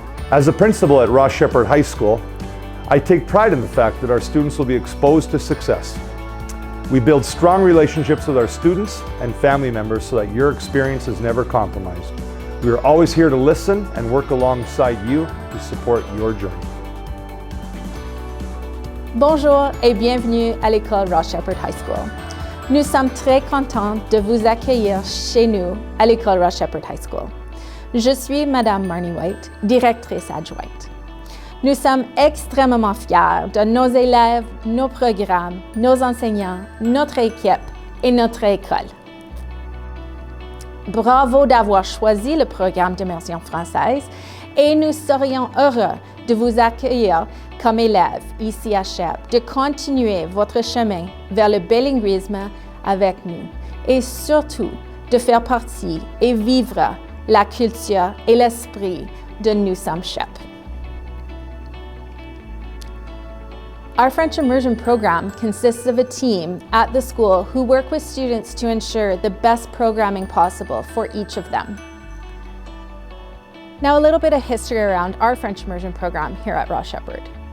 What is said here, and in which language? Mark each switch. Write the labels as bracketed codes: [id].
[en] As a principal at Ross Shepherd High School, I take pride in the fact that our students will be exposed to success. We build strong relationships with our students and family members so that your experience is never compromised. We are always here to listen and work alongside you to support your journey. [fr] Bonjour et bienvenue à l'école Ross Shepherd High School. Nous sommes très contents de vous accueillir chez nous à l'école Ross Shepherd High School. Je suis Madame Marnie White, directrice adjointe. Nous sommes extrêmement fiers de nos élèves, nos programmes, nos enseignants, notre équipe et notre école. Bravo d'avoir choisi le programme d'immersion française et nous serions heureux de vous accueillir comme élève ici à SHEP, de continuer votre chemin vers le bilinguisme avec nous et surtout de faire partie et vivre la culture et l'esprit de Nous sommes SHEP. [en] Our French immersion program consists of a team at the school who work with students to ensure the best programming possible for each of them. Now, a little bit of history around our French immersion program here at Ross Shepherd.